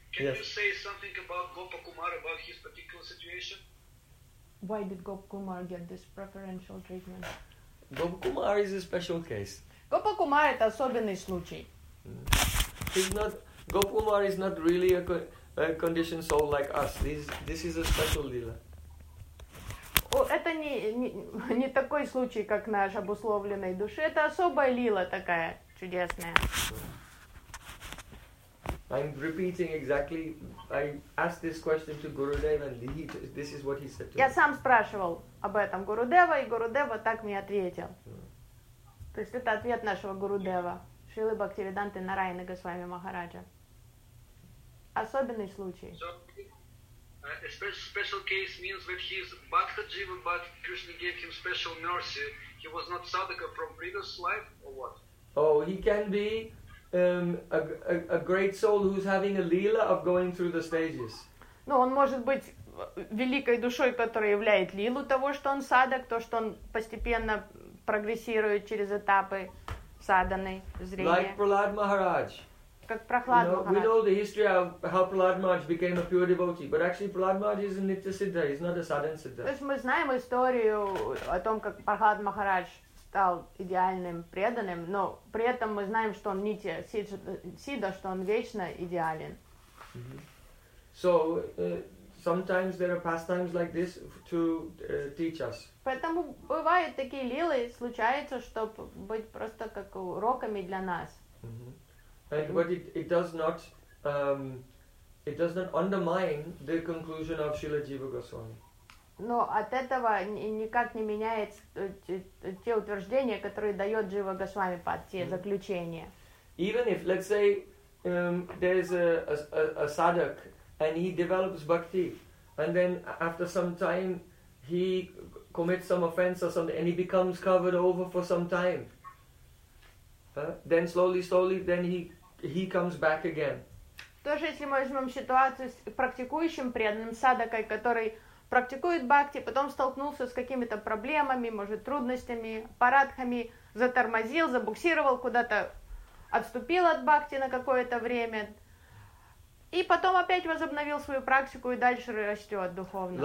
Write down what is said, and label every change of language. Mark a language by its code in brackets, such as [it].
[en] Can yes. you say something about Gopa Kumar, about his particular situation? Why did Gopa Kumar get this preferential treatment? Gopa Kumar is a special case. [ru] Gopa Kumar это особенный случай. [en] He's not. Gopa Kumar is not really a conditioned soul like us. This is a special lila. [ru] Это не такой случай, как наш обусловленной души. Это особая лила такая чудесная. [en] I'm repeating exactly. I asked this question to Gurudev and this is what he said to [ru] me. Я сам спрашивал об этом Гурудева, и Гурудева так мне ответил. То есть это ответ нашего Гурудева. Шрилы Бхактивиданты Нараяны Госвами Махараджа. Особенный случай. [en] A special case means that he is Bhakta Jiva, but Krishna gave him special mercy. He was not sadhaka from previous life, or what? Oh, he can be a great soul who's having a lila of going through the stages. [ru] Ну, он может быть великой душой, которая являет лилу того, что он садак, то, что он постепенно прогрессирует через этапы саданы, зрения. [en] Like Prahlad Maharaj. [ru] Как [en] we know the history of how Prahlad Maharaj became a pure devotee, but actually Prahlad Maharaj is a nitya siddha, he's not a sadhan siddha. [ru] То есть мы знаем историю о том, как Прахлад Махарадж стал идеальным преданным, но при этом мы знаем, что он нитя сидда, что он вечно идеален. [en] So sometimes there are pastimes like this to teach us. [ru] Поэтому бывают такие лилы, случается, чтобы быть просто как уроками для нас. [en] And but it does not it does not undermine the conclusion of Srila Jiva Goswami. [ru] Но от этого никак не меняется те утверждения, которые дает Джива Госвами под те заключения. [en] Even if, let's say, there is a sadhak and he develops bhakti, and then after some time he commits some offense or something and he becomes covered over for some time. Then slowly then he comes back again. [ru] Тоже если мы возьмем ситуацию с практикующим преданным садакой, который практикует бхакти, потом столкнулся с какими-то проблемами, может, трудностями, парадхами, затормозил, забуксировал куда-то, отступил от бхакти на какое-то время, и потом опять возобновил свою практику и дальше растет духовно.